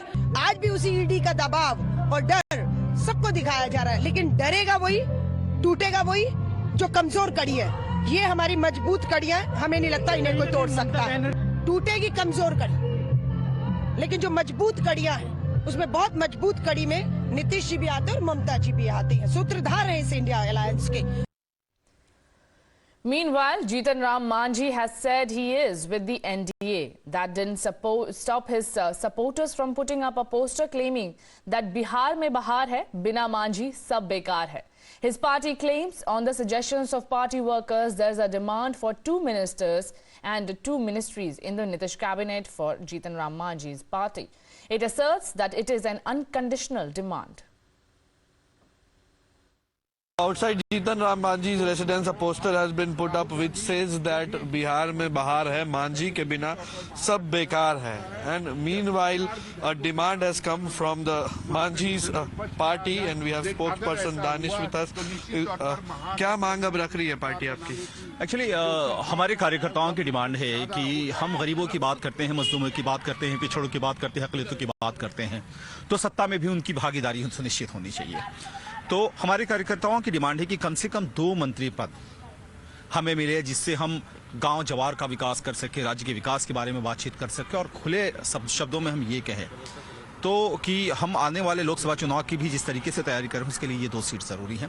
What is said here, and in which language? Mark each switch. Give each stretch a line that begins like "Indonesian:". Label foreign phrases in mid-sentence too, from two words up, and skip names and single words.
Hindi: आज भी उसी ईडी का दबाव और डर सबको दिखाया जा रहा है, लेकिन डरेगा वही, टूटेगा वही जो कमजोर कड़ी है। ये हमारी मजबूत कड़ियां, हमें नहीं लगता इन्हें कोई तोड़ सकता है। टूटेगी कमजोर कड़ी, लेकिन जो मजबूत कड़ियां हैं उसमें बहुत मजबूत कड़ी में नीतीश जी भी आते हैं और ममता जी भी आते हैं, सूत्रधार हैं इस इंडिया अलायंस के।
English: Meanwhile, Jeetan Ram Manjhi has said he is with the NDA. That didn't stop his supporters from putting up a poster claiming that
Hindi: बिहार में बहार है, बिना मांझी सब बेकार है.
English: His party claims on the suggestions of party workers there's a demand for 2 ministers and 2 ministries in the Nitish cabinet for Jeetan Ram Manjhi's party. It asserts that it is an unconditional demand. Outside Jeetan Ram Manjhi's residence, a poster has been put up which says that
Hindi: बिहार में बहार है, मांझी के बिना सब बेकार है.
English: And meanwhile, a demand has come from the Manjhi's party, and we have spokesperson Danish with us.
Hindi: क्या मांग अब रख रही है पार्टी आपकी? एक्चुअली हमारे कार्यकर्ताओं की डिमांड है कि हम गरीबों की बात करते हैं, मजलूमों की बात करते हैं, पिछड़ों की बात करते हैं, अक़लियतों की बात करते हैं, तो सत्ता में भी उनकी भागीदारी सुनिश्चित होनी चाहिए। तो हमारे कार्यकर्ताओं की डिमांड है कि कम से कम 2 मंत्री पद हमें मिले, जिससे हम गांव जवार का विकास कर सके, राज्य के विकास के बारे में बातचीत कर सके, और खुले शब्दों में हम ये कहें तो कि हम आने वाले लोकसभा चुनाव की भी जिस तरीके से तैयारी करें उसके लिए ये 2 सीट जरूरी हैं।